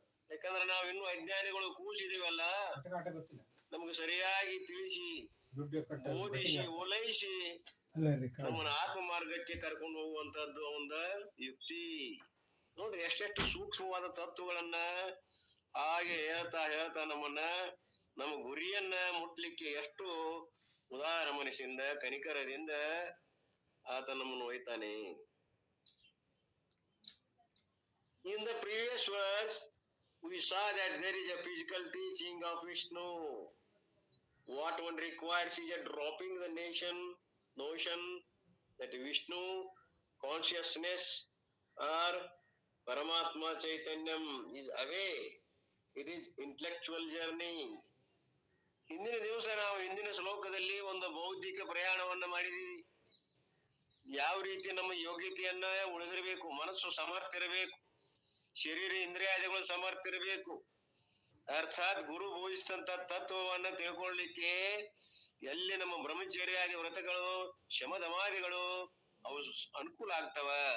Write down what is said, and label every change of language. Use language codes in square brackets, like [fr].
[kn] ಯಾಕಂದ್ರೆ ನಾವ್ ಇನ್ನು ಅಜ್ಞಾನಿಗಳು ಕೂಸಿದೀವಲ್ಲ, ನಮ್ಗೆ ಸರಿಯಾಗಿ ತಿಳಿಸಿ ಓದಿಸಿ ಓಲೈಸಿ ನಮ್ಮನ್ನ ಆತ್ಮ ಮಾರ್ಗಕ್ಕೆ ಕರ್ಕೊಂಡು ಹೋಗುವಂತದ್ದು ಒಂದು ಯುಕ್ತಿ. ನೋಡ್ರಿ ಎಷ್ಟೆಷ್ಟು ಸೂಕ್ಷ್ಮವಾದ ತತ್ವಗಳನ್ನ ಹಾಗೆ ಹೇಳ್ತಾ ಹೇಳ್ತಾ ನಮ್ಮನ್ನ ನಮ್ಮ ಗುರಿಯನ್ನ ಮುಟ್ಲಿಕ್ಕೆ ಎಷ್ಟು ಉದಾರ ಮನಸ್ಸಿಂದ ಕನಿಕರದಿಂದ ಆತ ನಮ್ಮನ್ನು ಒಯ್ತಾನೆ. [en] In the previous verse, we saw that there is a physical teaching of Vishnu. What one requires is a dropping the notion that Vishnu consciousness or Paramatma Chaitanyam is away. It is intellectual journey. [kn] ಹಿಂದಿನ ದಿವಸ ನಾವು ಹಿಂದಿನ ಶ್ಲೋಕದಲ್ಲಿ ಒಂದು ಬೌದ್ಧಿಕ ಪ್ರಯಾಣವನ್ನ ಮಾಡಿದೀವಿ. ಯಾವ ರೀತಿ ನಮ್ಮ ಯೋಗ್ಯತೆಯನ್ನ ಉಳಿದಿರಬೇಕು, ಮನಸ್ಸು ಸಮರ್ಥ ಇರಬೇಕು, ಶರೀರ ಇಂದ್ರಿಯಾದಿಗಳು ಸಮರ್ಥ ಇರಬೇಕು. ಅರ್ಥಾತ್ ಗುರು ಬೋಧಿಸಿದಂತ ತತ್ವವನ್ನ ತಿಳ್ಕೊಳ್ಳಿಕ್ಕೆ ಎಲ್ಲಿ ನಮ್ಮ ಬ್ರಹ್ಮಚರ್ಯಾದಿ ವ್ರತಗಳು ಶಮದಮಾದಿಗಳು ಅವು ಅನುಕೂಲ ಆಗ್ತವ.